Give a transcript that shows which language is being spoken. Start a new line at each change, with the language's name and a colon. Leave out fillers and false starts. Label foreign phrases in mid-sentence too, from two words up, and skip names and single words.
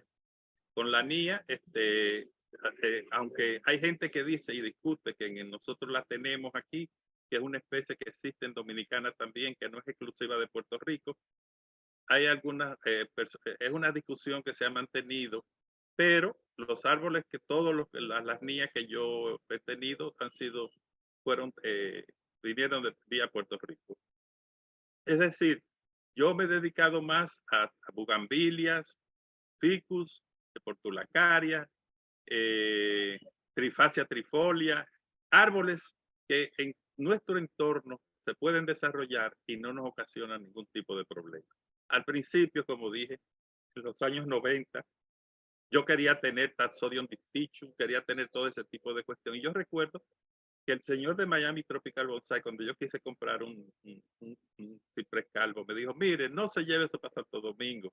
Spanish: Con la NIA, aunque hay gente que dice y discute que nosotros la tenemos aquí, que es una especie que existe en Dominicana también, que no es exclusiva de Puerto Rico, hay algunas, es una discusión que se ha mantenido, pero los árboles las NIA que yo he tenido fueron vinieron de vía Puerto Rico. Es decir, yo me he dedicado más a bugambilias, ficus, portulacaria, Trifascia trifolia, árboles que en nuestro entorno se pueden desarrollar y no nos ocasionan ningún tipo de problema. Al principio, como dije, en los años 90, yo quería tener Taxodium distichum, quería tener todo ese tipo de cuestiones. Y yo recuerdo que el señor de Miami Tropical Bonsai, cuando yo quise comprar un ciprés calvo, me dijo, mire, no se lleve eso para Santo Domingo.